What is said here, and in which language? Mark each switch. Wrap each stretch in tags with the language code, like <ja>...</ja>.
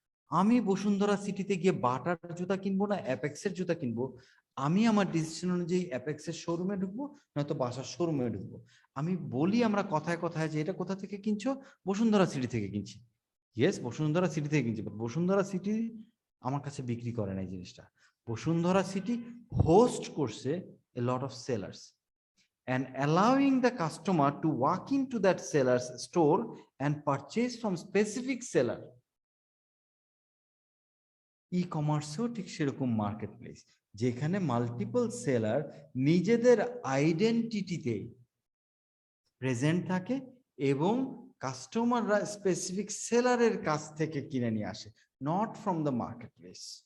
<bn>আমি বসুন্ধরা সিটিতে গিয়ে বাটার জুতা কিনবো না অ্যাপেক্সের জুতা কিনবো, আমি আমার ডিসিশন অনুযায়ী অ্যাপেক্সের শোরুমে ঢুকবো, নয়তো বাসার শোরুমে ঢুকবো। আমি বলি আমরা কথায় কথায় যে এটা কোথা থেকে কিনছো? বসুন্ধরা সিটি থেকে কিনছি। ইয়েস, বসুন্ধরা সিটি থেকে কিনছি, বাট বসুন্ধরা সিটি আমার কাছে বিক্রি করে না এই জিনিসটা।</bn> <en>Bashundhara City</en> <bn>হোস্ট করছে</bn> <en>A lot of sellers and allowing the customer to walk into that seller's store and purchase from specific seller.</en> <bn>ই-কমার্সও ঠিক সেরকম মার্কেট প্লেস, যেখানে মাল্টিপল সেলার নিজেদের আইডেন্টিটিতে প্রেজেন্ট থাকে এবং কাস্টমাররা স্পেসিফিক সেলারের কাছ থেকে কিনে নিয়ে আসে,</bn> <en>Not from the market place.</en>